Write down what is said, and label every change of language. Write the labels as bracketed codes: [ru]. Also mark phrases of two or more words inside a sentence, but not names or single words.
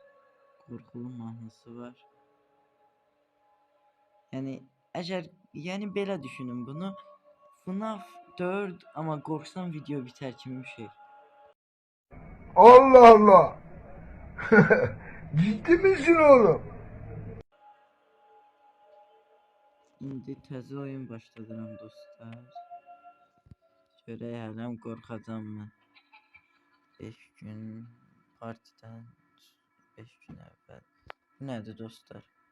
[az] Korkulu mahnısı var. Yani belə düşünün bunu. [tr] FNAF 4 ama korksam video biter kimi bir şey. Allah Allah. Ciddi misin oğlum? [az] İndi təzə oyun başladıram dostlar. Görəyəm qorxacam mı? 5 gün partiden 5 gün əvvəl. Bu nədir dostlar?